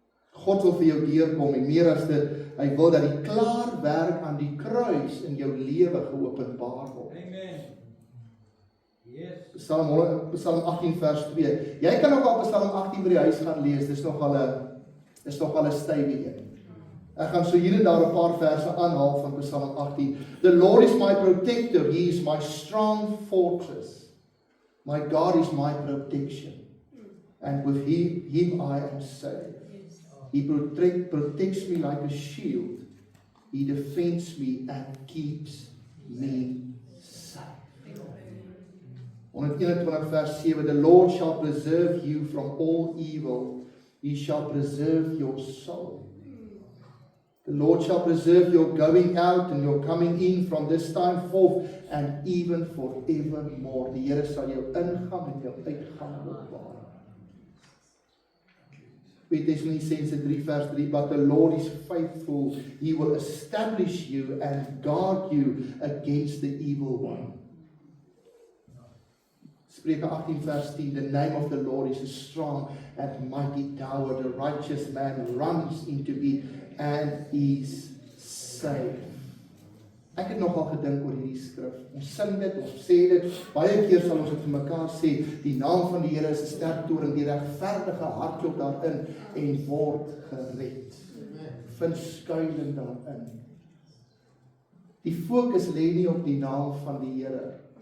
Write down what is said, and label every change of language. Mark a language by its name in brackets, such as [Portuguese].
[Afrikaans] God wil vir jou deurkom en meer as dit, hy wil dat die klaar werk aan die kruis in jou lewe geopenbaar word. Amen. Yes. Psalm 18 vers 2. Jy kan ook al Psalm 18 by die huis gaan lees. Dis nog al 'n stywe een. Ek gaan so hier en daar 'n paar verse aanhaal van Psalm 18. [English] The Lord is my protector, he is my strong fortress. My God is my protection. And with him I am safe. He protects me like a shield. He defends me and keeps me safe. 121 vers 7. The Lord shall preserve you from all evil. He shall preserve your soul. The Lord shall preserve your going out and your coming in from this time forth and even forevermore. [Afrikaans] Die Here sal jou ingang en jou uitgang bewaar. [English] 2 Thessalonians 3 vers 3, but the Lord is faithful. He will establish you and guard you against the evil one. Spreuke 18 vers 10, the name of the Lord is a strong and mighty tower. The righteous man runs into it and is safe. [Afrikaans] Ek het nogal gedink oor hierdie skrif. Ons sing dit, ons sê dit, baie keer sal ons dit vir mekaar sê, die naam van die Here is 'n sterk toring, die regverdige hardloop daarin en word gered. Vind skuiling daarin. Die fokus lê nie op die naam van die Here.